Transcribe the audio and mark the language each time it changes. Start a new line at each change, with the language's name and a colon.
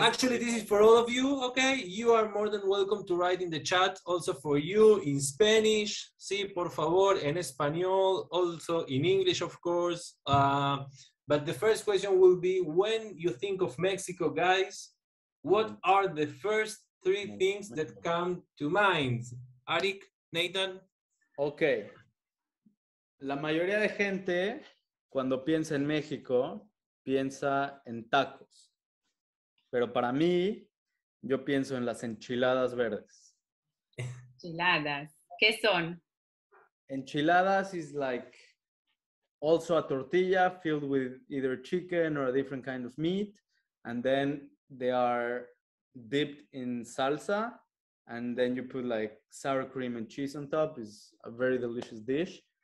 English: Actually, this is for all of you, okay? You are more than welcome to write in the chat, also for you, in Spanish,
Spanish: sí, por favor, en español,
English: also in English, of course. But the first question will be, when you think of Mexico, guys, what are the first three things that come to mind? Arik, Nathan? Okay.
Spanish: La mayoría de gente, cuando piensa en México, piensa en tacos. Pero para mí, yo pienso en las enchiladas verdes. Enchiladas. ¿Qué son?
English: Enchiladas is like also a tortilla filled with either chicken or a different kind of meat. And then they are dipped in salsa. And then you put like sour cream and cheese on top. It's a very delicious dish.